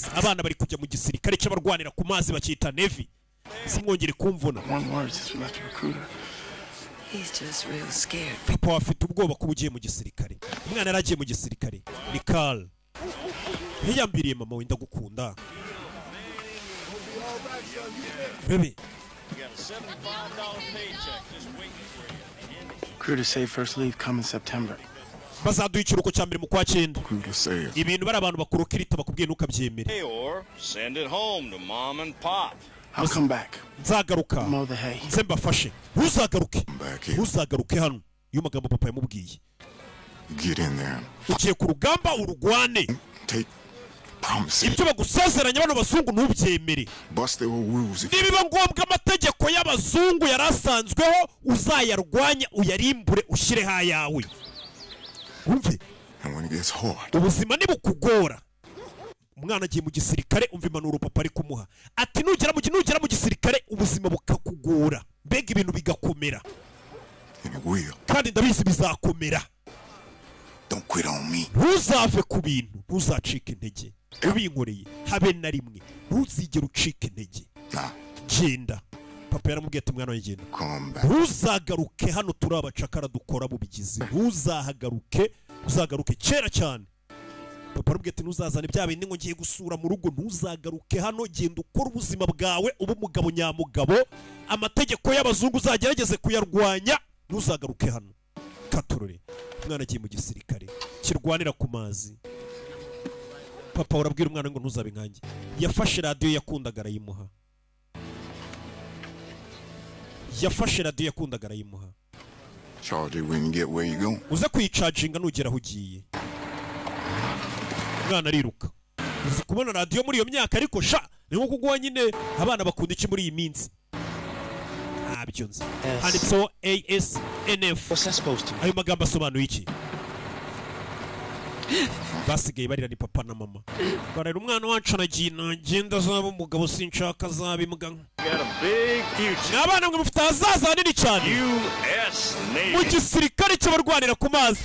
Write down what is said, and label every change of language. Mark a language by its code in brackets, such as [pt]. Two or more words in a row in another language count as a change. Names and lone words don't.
[rw] Abana bari kujya mu gisirikare cy'abarwanira ku mazi bakita Navy. Simwongere kumvuna. Papa afite ubwoba ko ugiye mu gisirikare. Umwana yaragiye mu gisirikare ni Carl. Yiyambiriye mama we ndagukunda. Baby. [en] Crew to say first leave come in September. [rw] Bazaduha ikiruhuko cya mbere mu kwa 9. Ibintu bari abantu bakuru kirita bakubwiye ntukabyemere. [en] Send it home to mom and pop. I'll come back. [rw] Nzagaruka. Nze mbafashe. Ntuzagaruke hano. Iyo magambo papa yamubwiye. [en] Get in there. [rw] Ugiye ku rugamba urugwane. [en] Take promises. [rw] Ibyo bagusezeranya bano bazungu ntubyemere. [en] Bust their rules. [rw] Nibiba ngombwa amategeko y'abazungu yarasanzweho uzayarwanya uyarimbure ushyire hayawe. Umve. [en] And when it gets hard. [rw] Ubuzima nibukugora. Umwana agiye mu gisirikare umva impanuro papa ari kumuha. Ati nugera mu gisirikare ubuzima bukakugora. Mbega ibintu bigakomera. Kandi ndabizi bizakomera. [en] Don't quit on me. [rw] Ntuzave ku bintu, ntuzacike intege. Ubinkoreye habe na rimwe. Ntuzigere ucike intege. Genda. Papa yaramubwiye ati mwana wanjye genda. Ntuzagaruke hano turi abacakara dukora mu bigizi. Ntuzahagaruke, uzagaruke kera cyane. papa arubwiye ati ntuzazane bya bindi ngo ngiye gusura mu rugo, ntuzagaruke hano, genda ukora ubuzima bwawe uba umugabo nyamugabo, amategeko y'abazungu uzagerageze kuyarwanya, ntuzagaruke hano. Katurore umwana agiye mu gisirikare kirwanira ku mazi. Papa urabwira umwana ngo ntuzabe nkanjye. Yafashe radiyo yakundaga arayimuha. [en] Charge it when you get where you going. [rw] Uza kuyicaginga nugera aho ugiye. Umwana ariruka. Uzi kubona radiyo muri iyo myaka ariko sha ni nko kugwa nyine abana bakunda iki muri iyi minsi. Ntabyo nzi. Handitseho ASNF. [en] What's that supposed to mean? [rw] Ayo magambo asobanuye iki? Basigaye barira ni papa na mama. Barera umwana wacu anagiye nagenda azaba umugabo sinshaka azaba imbwa. N'abana mwe mufite ahazaza hanini cyane. Mu gisirikare cy'abarwanira ku mazi.